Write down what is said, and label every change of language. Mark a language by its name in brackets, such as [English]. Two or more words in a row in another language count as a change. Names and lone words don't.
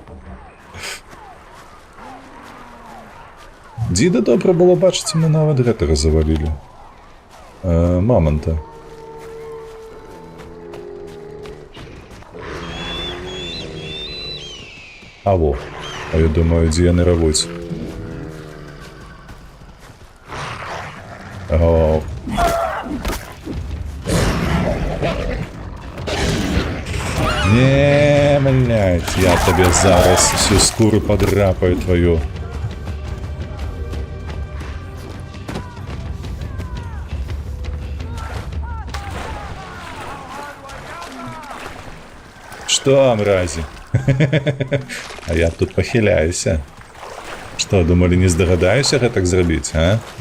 [Ukrainian] Діда добре було бачити, ми навіть гэтага завалили. Мамонта. Алло. А я думаю, [Belarusian] дзе яны равуць. О. [Ukrainian] Не, блядь, я тебе зараз всю скуру подрапаю твою. [Russian] Что, мрази? [Ukrainian] А я тут похиляюся. [Russian] Что, думали, [Belarusian] не здагадаюся гэтак зрабіць, а?